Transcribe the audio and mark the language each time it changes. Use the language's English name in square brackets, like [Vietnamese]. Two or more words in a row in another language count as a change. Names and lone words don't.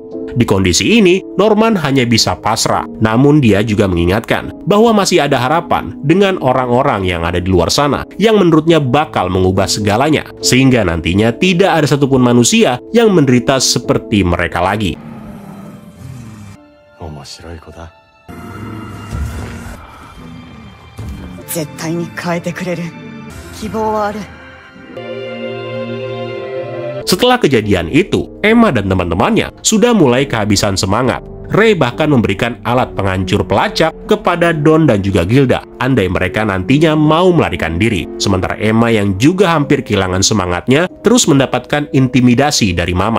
[Indonesian] Di kondisi ini, Norman hanya bisa pasrah. Namun dia juga mengingatkan bahwa masih ada harapan dengan orang-orang yang ada di luar sana yang menurutnya bakal mengubah segalanya, sehingga nantinya tidak ada satupun manusia yang menderita seperti mereka lagi. [Japanese] 面白い子だ。絶対に変えてくれる。希望はある。 [Indonesian] Setelah kejadian itu, Emma dan teman-temannya sudah mulai kehabisan semangat. Ray bahkan memberikan alat penghancur pelacak kepada Don dan juga Gilda, andai mereka nantinya mau melarikan diri. Sementara Emma yang juga hampir kehilangan semangatnya, terus mendapatkan intimidasi dari Mama.